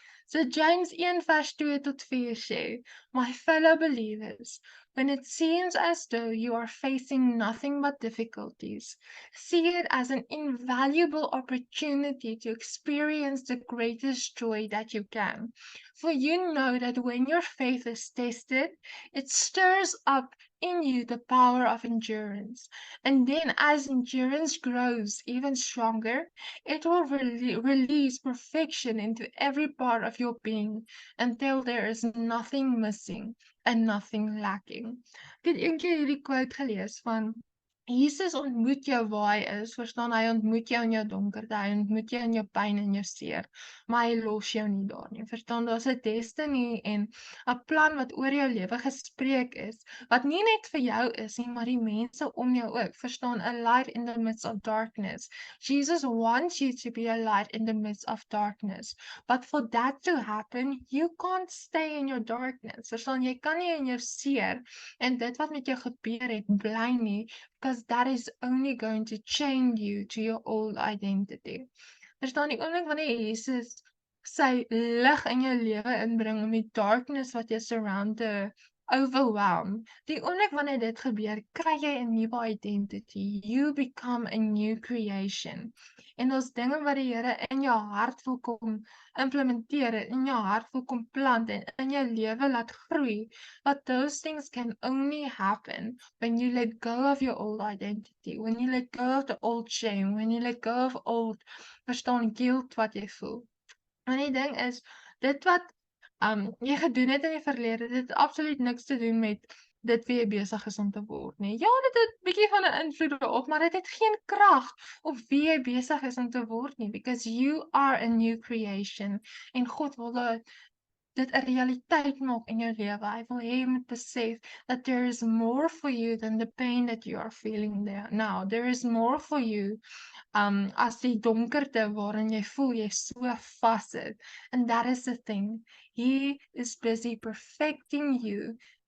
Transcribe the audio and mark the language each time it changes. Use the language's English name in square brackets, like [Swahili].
[Afrikaans] So James 1 vers 2 tot 4 sê, [English] my fellow believers, when it seems as though you are facing nothing but difficulties, see it as an invaluable opportunity to experience the greatest joy that you can. For you know that when your faith is tested, it stirs up in you the power of endurance. And then, as endurance grows even stronger, it will release perfection into every part of your being until there is nothing missing and nothing lacking. [Afrikaans] Ek het eendag hierdie quote gelees van Jesus ontmoet jou waar hy is, verstaan, hy ontmoet jou in jou donkerte, hy ontmoet jou in jou pyn en jou seer, maar hy los jou nie daar nie, verstaan, daar's 'n destiny en 'n plan wat oor jou lewe gespreek is, wat nie net vir jou is nie, maar die mense om jou ook, verstaan, [English] a light in the midst of darkness. Jesus wants you to be a light in the midst of darkness, but for that to happen, you can't stay in your darkness, [Afrikaans] verstaan, jy kan nie in jou seer en dit wat met jou gebeur het, bly nie, [English] because that is only going to chain you to your old identity. [Afrikaans] Verstaan die oomblik wanneer Jesus sy lig in jou lewe inbring om die darkness wat jou surround te overwhelm. Die oomblik wanneer dit gebeur, kry jy 'n nuwe identity. [English] You become a new creation. [Afrikaans] En ons dinge wat die Here in jou hart wil kom implementeer, in jou hart wil kom plant en in jou lewe laat groei, [English] but those things can only happen when you let go of your old identity, when you let go of the old shame, when you let go of old, verstaan, guilt [Afrikaans] wat jy voel. En die ding is, dit wat jy gedoen het in die verlede, dit het absoluut niks te doen met dit wie jy besig is om te word nie. Ja, dit het bietjie van 'n invloed daarop, maar dit het geen krag op wie jy besig is om te word nie, [English] because you are a new creation [Afrikaans] en God wil dit 'n realiteit maak in jou lewe. Hy wil hê jy moet besef [English] that there is more for you than the pain that you are feeling there now. There is more for you as [Afrikaans] die donkerte waarin jy voel jy so vassit. [English] And that is the thing. He is busy perfecting you.